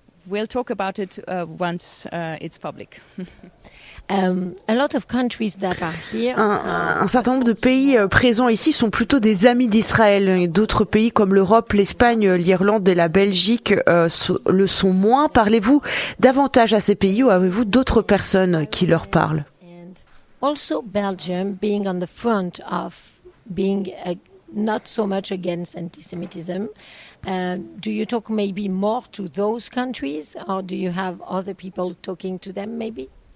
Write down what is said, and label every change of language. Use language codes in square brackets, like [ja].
[en] We'll talk about it once it's public. A lot of countries that are here. [fr] Un certain nombre de pays présents ici sont plutôt des amis d'Israël. D'autres pays comme l'Europe, l'Espagne, l'Irlande et la Belgique le sont moins. Parlez-vous davantage à ces pays ou avez-vous d'autres personnes qui leur parlent? [en] Also Belgium being on the front of being not so much against anti-Semitism. Do you talk maybe more to those countries, or do you have other people talking to them maybe?